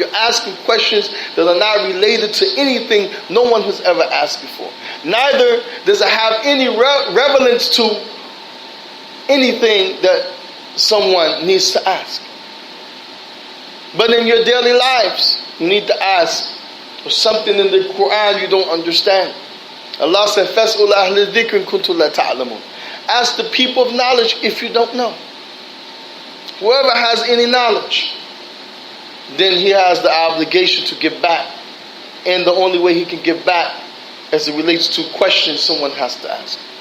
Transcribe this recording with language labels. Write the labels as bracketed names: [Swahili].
[English] You're asking questions that are not related to anything no one has ever asked before. Neither does it have any relevance to anything that someone needs to ask. But in your daily lives, you need to ask for something in the Quran you don't understand. Allah said, [Arabic] فَاسْأُلْ أَهْلِ الذِّكْرِ كُنْتُمْ لَا تَعْلَمُونَ. [English] Ask the people of knowledge if you don't know. Whoever has any knowledge, then he has the obligation to give back. And the only way he can give back as it relates to questions someone has to ask.